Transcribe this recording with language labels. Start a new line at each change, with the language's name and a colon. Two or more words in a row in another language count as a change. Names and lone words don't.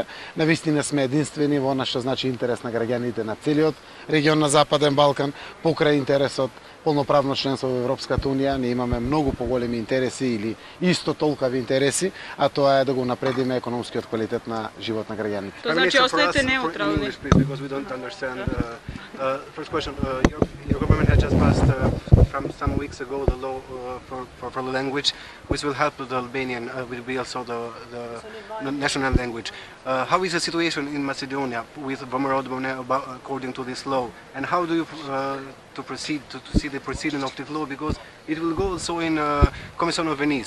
Macedonian: Навистина сме единствени во она што значи интерес на граѓаните на целиот регион на Западен Балкан, покрај интересот полноправно членство во Европската Унија. Ние имаме многу поголеми интереси или исто толкави интереси, а тоа е да го напредиме економскиот квалитет на живот на граѓаните. Тоа значи остаете неутрални.
English: First question, your government has just passed from some weeks ago the law for the language, which will help the Albanian, will be also the national language. How is the situation in Macedonia with Vomerod according to this law, and how do you to proceed to see the proceeding of this law, because it will go also in Commission of Venice.